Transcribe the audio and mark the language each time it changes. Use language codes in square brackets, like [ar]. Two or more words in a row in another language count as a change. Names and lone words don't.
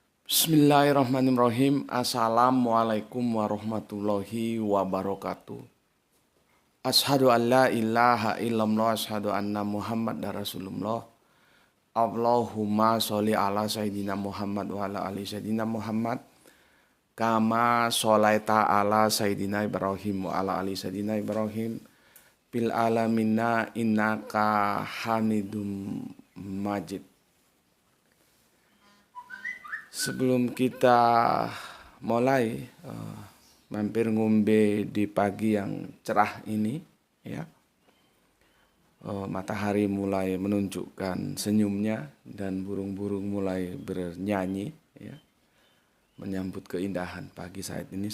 [ar] بسم الله الرحمن الرحيم. السلام عليكم ورحمة الله وبركاته. أشهد أن لا إله إلا الله، أشهد أن محمدا رسول الله. اللهم صل على سيدنا محمد وعلى آل سيدنا محمد. كما صليت على سيدنا إبراهيم وعلى آل سيدنا إبراهيم. بالعالمين إنك حميد مجيد. [id] Sebelum kita mulai [jv] mampir ngombe [id] di pagi yang cerah ini, ya, matahari mulai menunjukkan senyumnya dan burung-burung mulai bernyanyi, ya, menyambut keindahan pagi saat ini.